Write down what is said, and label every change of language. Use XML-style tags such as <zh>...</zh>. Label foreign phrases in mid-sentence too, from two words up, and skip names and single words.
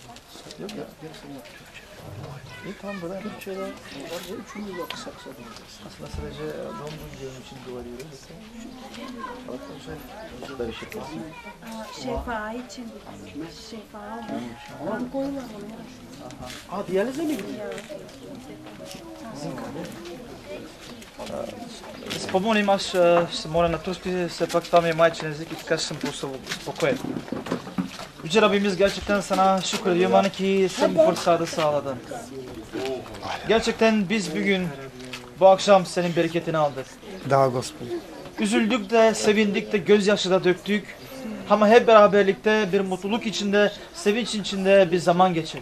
<tr>İyi tamam böyle. Türkçe'de üçüncü yapsak sadece. Aslında sadece doğum günü için dua ediyoruz. Burada bir şey kalsın. Şefa için. Şefa. Onu koyuyorlar onu. Diyalize mi gidiyor?</tr> <bg>Спомним, аз ще се моля на турски, все пак това ми е майчин език и така ще съм по-спокоен.</bg> <tr>Yüce Rabbimiz gerçekten sana şükrediyorum ki sen bu fırsatı sağladın. Gerçekten biz bugün bu akşam senin bereketini aldık.</tr> <bg>Da Gospod.</bg> <tr>Üzüldük de, sevindik de, gözyaşı da döktük. Ama hep beraberlikte bir mutluluk içinde, sevinç içinde bir zaman geçirdik.</tr>